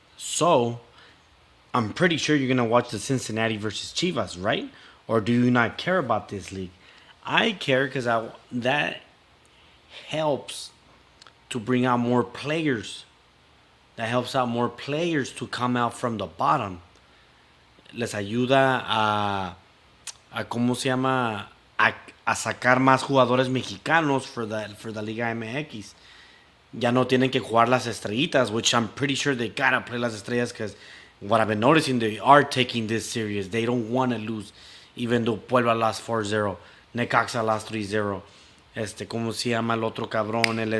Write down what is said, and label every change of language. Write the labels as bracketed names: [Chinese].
[English] So I'm pretty sure you're gonna watch the Cincinnati versus Chivas, right? Or do you not care about this league? I care because I that helps to bring out more players. That helps out more players to come out from the bottom. [Spanish] Les ayuda a ¿cómo se llama? A sacar más jugadores mexicanos [English] for the [Spanish] Liga MX. Ya no tienen que jugar las estrellitas, [English] which I'm pretty sure they gotta play [Spanish] las estrellas [English] because what I've been noticing, they are taking this serious. They don't want to lose, even though Puebla lost 4-0, Necaxa lost 3-0. [Spanish] ¿Cómo se llama el otro cabrón?